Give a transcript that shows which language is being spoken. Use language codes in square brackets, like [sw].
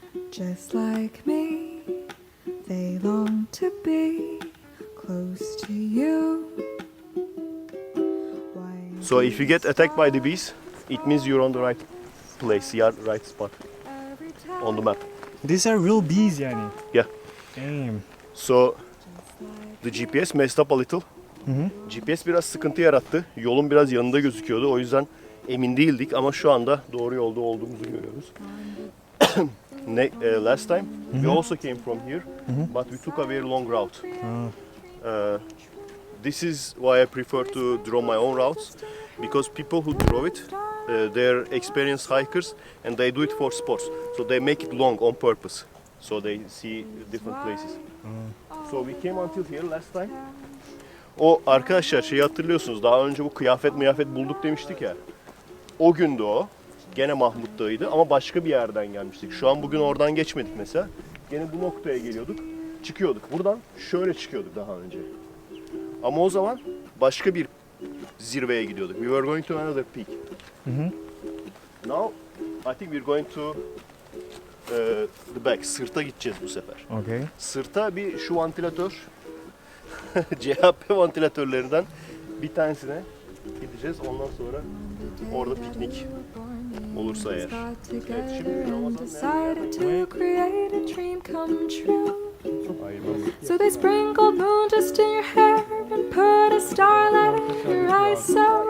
[en] Just like me, they long to be close to you. Why So if you get attacked by the bees, it means you're on the right place, your right spot every time on the map. These are real bees [tr] yani. [en] Yeah. Damn. So the GPS messed up a little. [tr] GPS biraz sıkıntı yarattı. Yolun biraz yanında gözüküyordu. O yüzden emin değildik ama şu anda doğru yolda olduğumuzu görüyoruz. [en] Last time we also came from here, but we took a very long route. This is why I prefer to draw my own routes, because people who draw it, they're experienced hikers and they do it for sports. So they make it long on purpose, so they see different places. So we came until here last time. [tr] O arkadaşlar şeyi hatırlıyorsunuz, daha önce bu kıyafet bulduk demiştik ya. O gündü o. Gene Mahmut'taydı ama başka bir yerden gelmiştik. Şu an bugün oradan geçmedik mesela. Gene bu noktaya geliyorduk. Çıkıyorduk. Buradan şöyle çıkıyorduk daha önce. Ama o zaman başka bir zirveye gidiyorduk. [en] We were going to another peak. Now I think we're going to the back. [tr] Sırta gideceğiz bu sefer. [en] Okay. [tr] Sırta bir şu vantilatör CHP vantilatörlerinden bir tanesine gideceğiz. Ondan sonra orada piknik olursa eğer. [en] got together and decided to create a dream come true. So they sprinkled moon just in your hair and put a starlight in your eyes so